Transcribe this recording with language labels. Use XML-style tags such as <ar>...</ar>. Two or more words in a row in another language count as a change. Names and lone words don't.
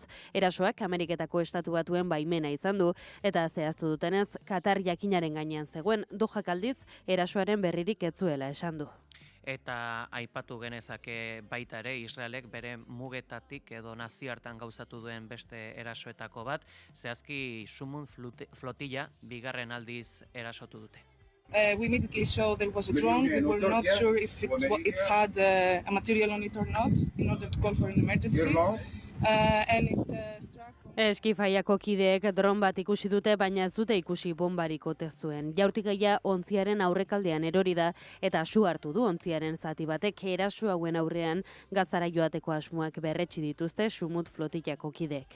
<eu>Erasoak Ameriketako Estatu Batuen baimena izan du eta zehaztu dutenez Katar jakinaren gainean zegoen, Dohak aldiz erasoaren berririk ez zuela esan du. Eta aipatu genezake baita ere Israelek bere mugetatik edo nazioartean gauzatu duen beste erasoetako bat, zehazki Sumun flotilla bigarren aldiz erasotu dute.</eu> <en>We immediately saw there was a drone. We were not sure if it had a material on it or not in order to call for an emergency. And it</en> <eu>Eskifaiako kideek dron bat ikusi dute, baina ez dute ikusi bombarik ote zuen. Jaurtikaia ontziaren aurrekaldean erori da eta su hartu du ontziaren zati batek eraso hauen aurrean Gazara joateko asmoak berretsi dituzte Sumut flotillako kideek.</eu>